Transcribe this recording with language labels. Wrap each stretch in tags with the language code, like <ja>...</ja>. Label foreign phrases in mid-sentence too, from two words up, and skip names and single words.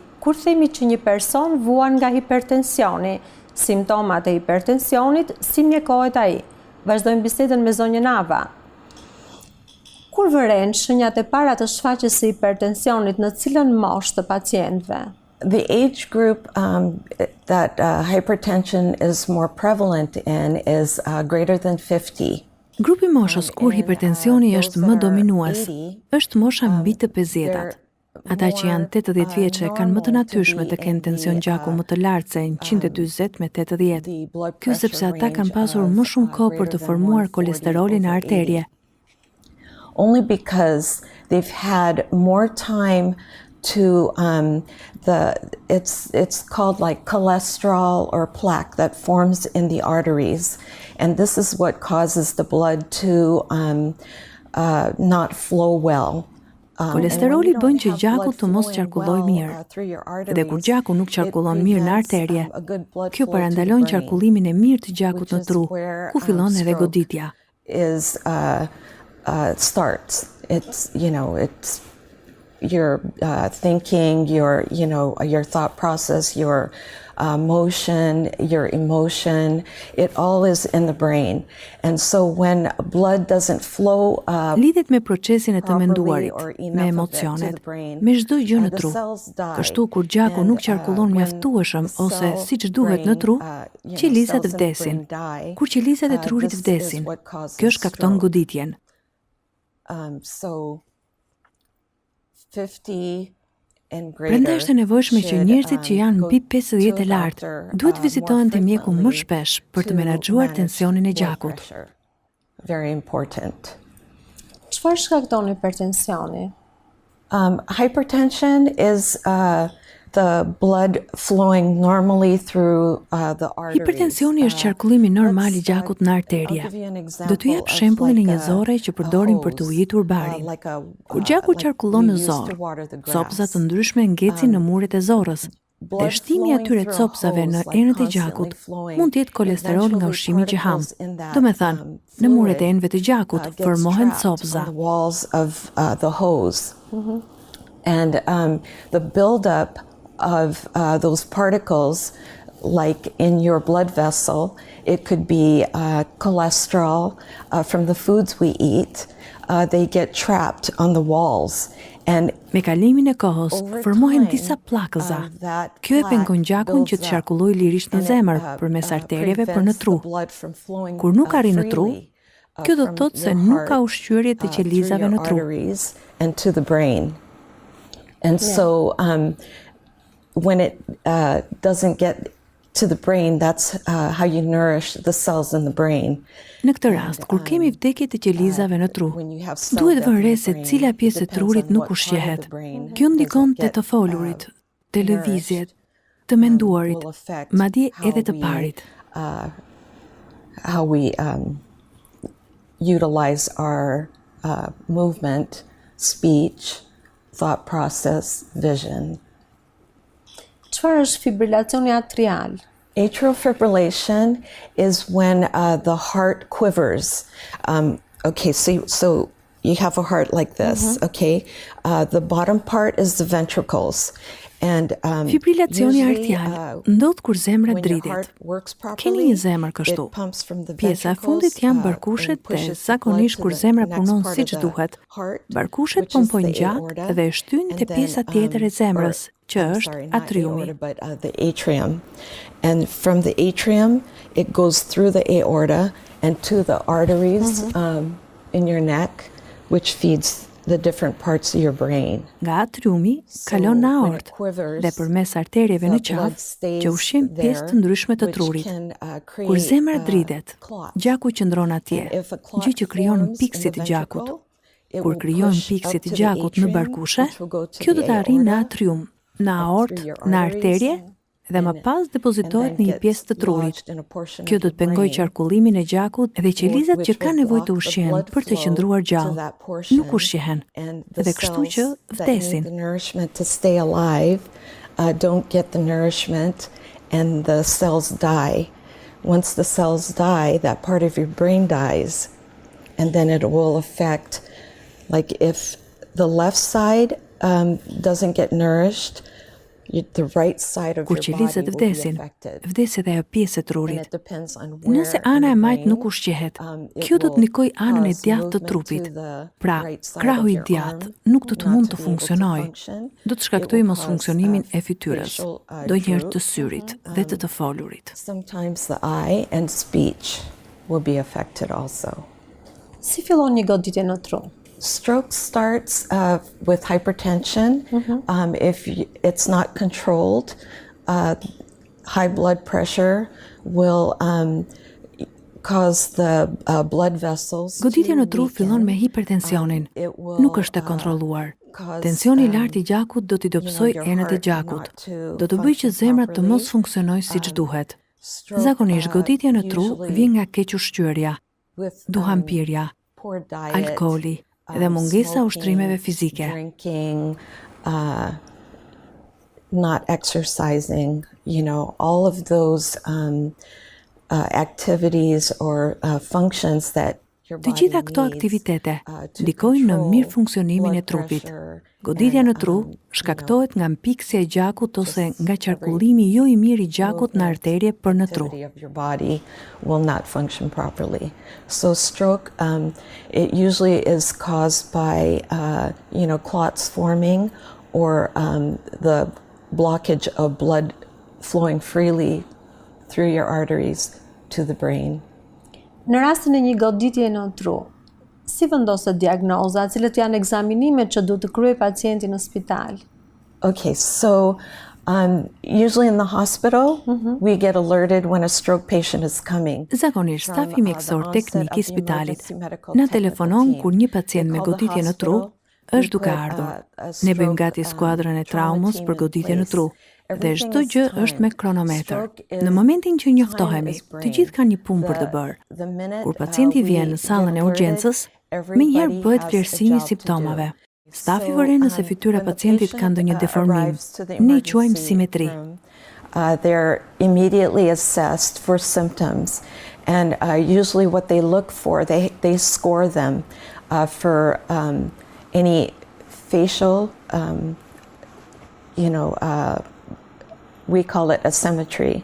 <sq>Kur themi që një person vuan nga hipertensioni, simptomat e hipertensionit, si mjekohet ai? Vazhdojmë bisedën me zonjën Ava. Kur vëren shenjat e para të shfaqjes së hipertensionit në cilën moshë të pacientëve?</sq> <en>The age group that hypertension is more prevalent in is greater than 50.</en> <sq>Grupi moshës kur hipertensioni është më dominues, është mosha mbi të 50-at. Ata që janë 80 vjeçë kanë më të natyrshme të kenë tension gjaku më të lartë se 140 me 80. Kjo sepse ata kanë pasur më shumë kohë për të formuar kolesterolin në arterje.</sq> <en>Only because they've had more time to it's called like cholesterol or plaque that forms in the arteries, and this is what causes the blood to not flow well.</en> <sq>Kolesteroli bën që gjaku të mos qarkullojë mirë. Dhe kur gjaku nuk qarkullon mirë në arterje, kjo parandalon qarkullimin e mirë të gjakut në tru, ku fillon edhe goditja.</sq> <en>Starts. It's it's your thinking, your thought process, your motion, your emotion, it all is in the brain. And so when blood doesn't flow</en> <sq>lidhet me procesin e të menduarit, me emocionet, me çdo gjë në tru. Kështu kur gjaku nuk qarkullon mjaftueshëm ose siç duhet në tru, qelizat vdesin. Kur qelizat e trurit vdesin, kjo shkakton goditjen.</sq> <en>So 50</en> <sq>Prandaj është e nevojshme që njerëzit që janë mbi 50 e lartë duhet vizitohen te mjeku më shpesh për të menaxhuar tensionin e gjakut.</sq> <en>Very important.</en> <sq>Çfarë shkakton hipertensioni?</sq> <en>Hypertension is the blood flowing normally through the arteries.</en> <sq>Hipertensioni është qarkullimi normal I gjakut në arterje. Do t'ju jap shembullin e një zorre që përdorin për të ujitur barin. Kur gjaku qarkullon në zorë, copëza të ndryshme ngecin në muret e zorrës. Dhe shtimi I atyre copëzave në enët e gjakut mund të jetë kolesterol nga ushqimi që ham. Do me thënë, në muret e enëve të gjakut formohen copëza.</sq> <en>And the buildup of those particles, like in your blood vessel, it could be cholesterol from the foods we eat. They get trapped on the walls. And</en> <sq>me kalimin e kohës, formohen disa pllakëza. Kjo e pengon gjakun që të qarkullojë lirisht në zemër përmes arterjeve për në tru. Kur nuk arrin në tru, kjo do të thotë se nuk ka ushqyerje të qelizave në tru.</sq> <en>And to the brain. And so when it doesn't get to the brain, that's how you nourish the cells in the brain.</en> <sq>Në këtë rast, kur kemi vdekje të qelizave në tru, duhet vënë re se cila pjesë e trurit nuk ushqehet. Kjo ndikon te të folurit, te lëvizjet, të menduarit, madje edhe të parit.</sq> <en>How we utilize our movement, speech, thought process, vision.</en> <sq>Çfarë është fibrilacioni atrial?</sq> <en>Atrial fibrillation is when the heart quivers. Okay, so you have a heart like this, okay? The bottom part is the ventricles. And</en> <sq>fibrilacioni arterial ndodh kur zemra dritet. Keni një zemër kështu. Pjesa e fundit janë barkushet dhe zakonisht kur zemra punon siç duhet, barkushet pompojnë gjatë dhe shtyn te pjesa tjetër e zemrës, që është atriumi.</sq> <en>The atrium. And from the atrium it goes through the aorta and to the arteries in your neck, which feeds the different parts of your brain.</en> <sq>Nga atriumi kalon në aortë dhe përmes arterieve në qafë që ushqin pjesë të ndryshme të trurit. Kur zemra dritet, gjaku qëndron atje, gjë që krijon pikësit të gjakut. Kur krijojnë pikësit të gjakut në barkushe, kjo do të arrijë në atrium, në aortë, në arterje dhe më pas depozitohet në një pjesë të trurit. Kjo do të pengojë qarkullimin e gjakut dhe qelizat që kanë nevojë të ushqehen për të qëndruar gjallë nuk ushqehen dhe kështu që vdesin.</sq> <en>Don't get the nourishment and the cells die. Once the cells die, that part of your brain dies, and then it will affect, like if the left side doesn't get nourished, the right side of</en> <sq>Kur</sq> <en>your body</en> <sq>qelizat</sq> <en>will be</en> <sq>vdesin,</sq> <en>affected.</en> <sq>vdes edhe ajo pjesë e trurit.</sq> <en>And it depends on where</en> <sq>Nëse ana e</sq> <en>in the</en> <sq>majt nuk</sq> <en>brain,</en> <sq>ushqehet,</sq> <en>it</en> <sq>kjo do të</sq> <en>will</en> <sq>ndikojë anën e</sq> <en>cause</en> <sq>djathtë të</sq> <en>movement</en> <sq>trupit.</sq> <en>to the</en> <sq>Pra,</sq> <en>right side</en> <sq>krahu</sq> <en>of</en> <sq>i</sq> <en>your</en> <sq>djathtë</sq> <en>arm</en> <sq>nuk do të</sq> <en>not</en> <sq>mund</sq> <en>to</en> <sq>të</sq> <en>be able to</en> <sq>funksionojë.</sq> <en>function.</en> <sq>Do të</sq> <en>It</en> <sq>shkaktojë</sq> <en>will</en> <sq>mos</sq> <en>cause,</en> <sq>funksionimin e fytyrës,</sq> <en>facial,</en> <sq>ndonjëherë të</sq> <en>droop.</en> <sq>syrit dhe të folurit.</sq> <en>Sometimes the eye and speech will be affected also.</en> <sq>Si fillon një goditje në tru?</sq> <en>Stroke starts with hypertension. If it's not controlled, high blood pressure will cause the blood vessels.</en> <sq>Goditja në tru fillon me hipertensionin. Nuk është e kontrolluar. Tensioni i lartë i gjakut do t'i dobësojë enët e gjakut. Do të bëjë që zemra të mos funksionojë siç duhet. Zakonisht goditja në tru vjen nga keq-ushqyerja, duhanpirja, alkooli dhe mungesa ushtrimeve fizike.</sq> <en>Drinking, not exercising, all of those activities or functions that your</en> <sq>Të</sq> <en>body</en> <sq>gjitha këto</sq> <en>needs,</en> <sq>aktivitete</sq> <en>to</en> <sq>ndikojnë në</sq> <en>control</en> <sq>mirë funksionimin e</sq> <en>blood</en> <sq>trupit.</sq> <en>pressure</en> <sq>Goditja</sq> <en>and,</en> <sq>në tru shkaktohet nga mpiksja e gjakut ose nga qarkullimi jo i mirë i gjakut në arterje për në tru.</sq> <en>activity of your body will not function properly. So stroke, it usually is caused by, clots forming or the blockage of blood flowing freely through your arteries to the brain.</en> <sq>Në rastin e një goditje në tru, si vendoset diagnoza, cilët janë ekzaminimet që duhet të kryej pacienti në spital?</sq> <en>Okay, so usually in the hospital, we get alerted when a stroke patient is coming.</en> <sq>Zakonisht, stafi mjekësor teknik i spitalit na telefonon kur një pacient me goditje në tru është duke ardhur. Ne bëjmë gati skuadrën e traumës për goditje në tru dhe çdo gjë është me kronometër. Në momentin që njoftohemi, të gjithë kanë një punë për të bërë. Kur pacienti vjen në sallën e urgjencës, menjëherë bëhet vlerësimi i simptomave. Stafi vëren nëse fytyra e pacientit ka ndonjë deformim. Ne i quajmë simetri.</sq> <en>They're immediately assessed for symptoms, and usually what they look for, they score them for any facial, we call it asymmetry.</en>